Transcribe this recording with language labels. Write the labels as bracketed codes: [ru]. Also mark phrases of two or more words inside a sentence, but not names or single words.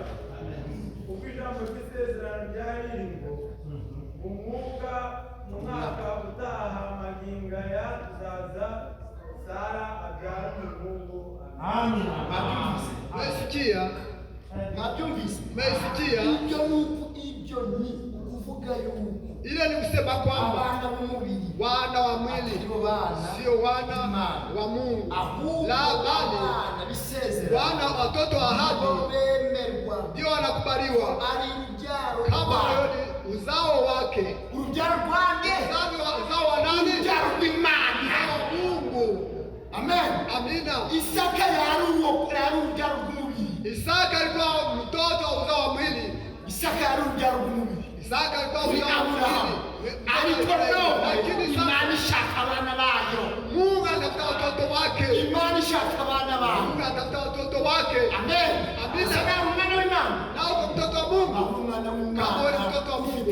[rw] Kuko ijambo ry'isezerano ryari ngo mu mwaka utaha magingo aya tuzaza Sara abyara umuhungu. Amen. [sw] Umesikia? Umesikia? [rw] Ibyo ni ukuvuga yuko [sw] ile ni kusema kwamba [rw] abana b'umubiri, [sw] wana wa mwili sio wana wa Mungu, la bali wana watoto wa ahadi ndio wanakubaliwa kama uzao wake. [rw] Urubyaro rwanjye, [sw] uzao wa nani? [rw] urubyaro rw'Imana, [sw] Mungu. [rw] Amen. [sw] Amina. [rw] Isaka yari urubyaro rw'umubiri. [sw] Isaka alikuwa mtoto wa uzao wa mwili. [rw] Isaka yari urubyaro rw'umubiri. [sw] Isaka alikuwa uzao wa mwili. [rw] Ariko [sw] lakini [rw] Imana ishaka abana bayo. [sw] Mungu anatafuta watoto wake. [rw] Imana ishaka abana bayo. [sw] Mungu anatafuta watoto wake. [rw] Amen. [sw] Amina. [rw] Sasa umwana w'Imana. [sw] Nao uko mtoto wa Mungu. [rw] Umwana w'Imana. [sw] Kama wewe mtoto wa Mungu.